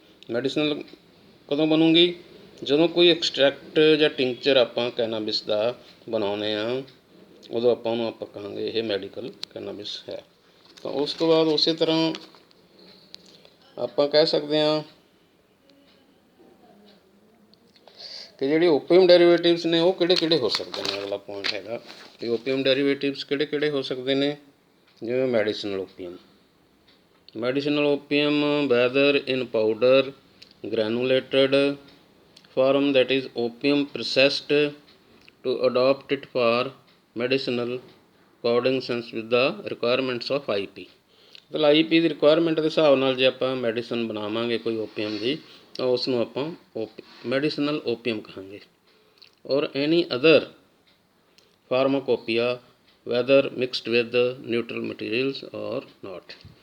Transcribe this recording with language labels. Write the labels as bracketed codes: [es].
[pa] Medicinal ਕਦੋਂ ਬਣੂਗੀ, ਜਦੋਂ ਕੋਈ ਐਕਸਟਰੈਕਟ ਜਾਂ ਟਿੰਕਚਰ ਆਪਾਂ ਕੈਨਾਬਿਸ ਦਾ ਬਣਾਉਂਦੇ ਹਾਂ, ਉਦੋਂ ਆਪਾਂ ਉਹਨੂੰ ਆਪਾਂ ਕਹਾਂਗੇ ਇਹ ਮੈਡੀਕਲ ਕੈਨਾਬਿਸ ਹੈ। ਤਾਂ ਉਸ ਤੋਂ ਬਾਅਦ ਉਸੇ ਤਰ੍ਹਾਂ ਆਪਾਂ ਕਹਿ ਸਕਦੇ ਹਾਂ ਕਿ ਜਿਹੜੇ ਓਪੀਅਮ ਡੈਰੀਵੇਟਿਵਸ ਨੇ ਉਹ ਕਿਹੜੇ ਕਿਹੜੇ ਹੋ ਸਕਦੇ ਨੇ। ਅਗਲਾ ਪੁਆਇੰਟ ਹੈਗਾ ਕਿ ਓਪੀਅਮ ਡੈਰੀਵੇਟਿਵਸ ਕਿਹੜੇ ਕਿਹੜੇ ਹੋ ਸਕਦੇ ਨੇ। [en] ਜਿਵੇਂ medicinal opium, medicinal opium whether in powder, granulated form that is opium processed to adopt it for medicinal according with the requirements of IP। [pa] ਮਤਲਬ IP ਦੀ ਰਿਕੁਆਇਰਮੈਂਟ ਦੇ ਹਿਸਾਬ ਨਾਲ ਜੇ ਆਪਾਂ ਮੈਡੀਸਨ ਬਣਾਵਾਂਗੇ ਕੋਈ ਓਪੀਅਮ ਦੀ ਤਾਂ ਉਸ ਨੂੰ ਆਪਾਂ ਮੈਡੀਸਨਲ ਓਪੀਅਮ ਕਹਾਂਗੇ। [en] Or any other pharmacopoeia whether mixed with neutral materials or not.